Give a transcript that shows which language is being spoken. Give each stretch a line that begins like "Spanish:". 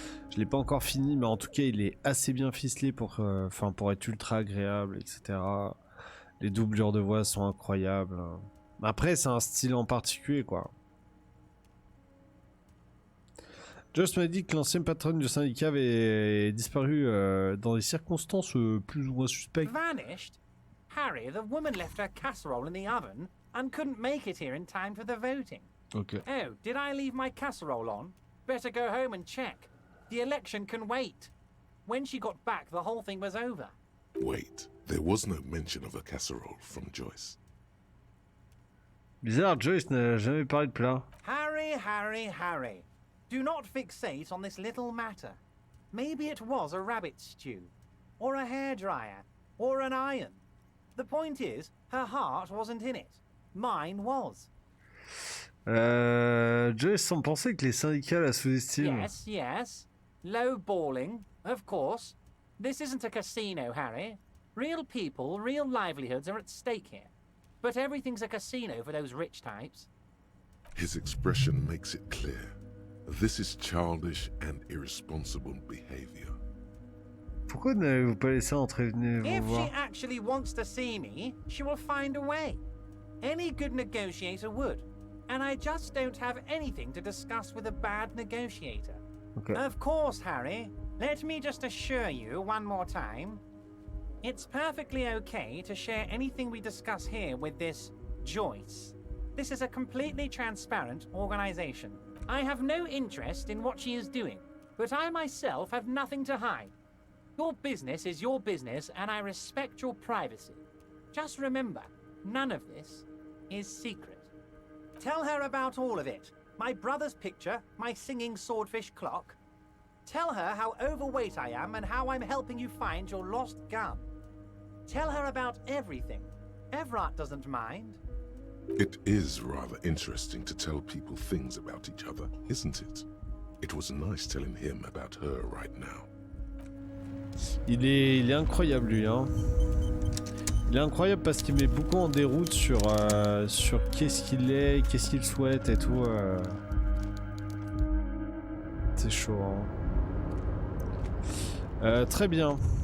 French: Je l'ai pas encore fini, mais en tout cas, il est assez bien ficelé pour être ultra agréable, etc. Les doublures de voix sont incroyables. Après, c'est un style en particulier, quoi. Joyce m'a dit que l'ancienne patronne du syndicat avait disparu dans des circonstances plus ou moins suspectes.
English: Vanished? Harry, the woman left her casserole in the oven and couldn't make it here in time for the voting. Ok. Oh, did I leave my casserole on? Better go home and check. The election can wait. When she got back, the whole thing was over. Wait, there was no mention of a casserole from Joyce.
French: Bizarre, Joyce n'a jamais parlé de plat.
English: Harry, Harry, Harry. Do not fixate on this little matter. Maybe it was a rabbit stew, or a hairdryer, or an iron. The point is, her heart wasn't in it. Mine was.
French: Joyce semble penser que les syndicats la sous-estiment.
English: Yes, yes. Low balling, of course. This isn't a casino, Harry. Real people, real livelihoods are at stake here. But everything's a casino for those rich types. His expression makes it clear. This is childish and irresponsible behavior.
French: Pourquoi n'avez-vous pas laissé entrer venir vous
English: If
French: voir?
English: she actually wants to see me, she will find a way. Any good negotiator would. And I just don't have anything to discuss with a bad negotiator. Okay. Of course, Harry. Let me just assure you one more time. It's perfectly okay to share anything we discuss here with this Joyce. This is a completely transparent organization. I have no interest in what she is doing, but I myself have nothing to hide. Your business is your business, and I respect your privacy. Just remember, none of this is secret. Tell her about all of it. My brother's picture, my singing swordfish clock. Tell her how overweight I am and how I'm helping you find your lost gun. Tell her about everything. Everett doesn't mind. It is rather interesting to tell people things about each other, isn't it? It was nice telling him about her right now.
French: Il est incroyable lui, hein. Il est incroyable parce qu'il met beaucoup en déroute sur qu'est-ce qu'il est, qu'est-ce qu'il souhaite et tout. C'est chaud, hein. Très bien.